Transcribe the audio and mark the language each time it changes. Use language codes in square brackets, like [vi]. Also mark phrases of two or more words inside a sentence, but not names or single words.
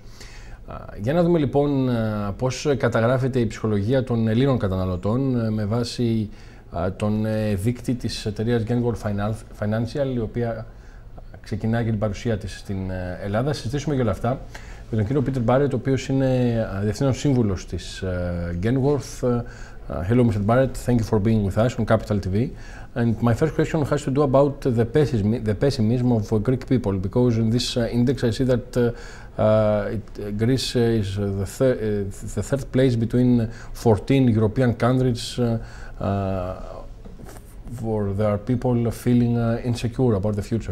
[el] Για να δούμε λοιπόν πώς καταγράφεται η ψυχολογία των Ελλήνων καταναλωτών με βάση τον δείκτη της εταιρείας Genworth Financial, η οποία ξεκινάει και την παρουσία της στην Ελλάδα. Συζητήσουμε για όλα αυτά με τον κύριο Peter Barrett, ο οποίος είναι διευθύνων σύμβουλος της Genworth. [en] Hello, Mr. Barrett. Thank you for being with us on Capital TV. And my first question has to do about the pessimism of Greek people, because in this index I see that Greece is the third place between 14 European countries for their people feeling insecure about the future.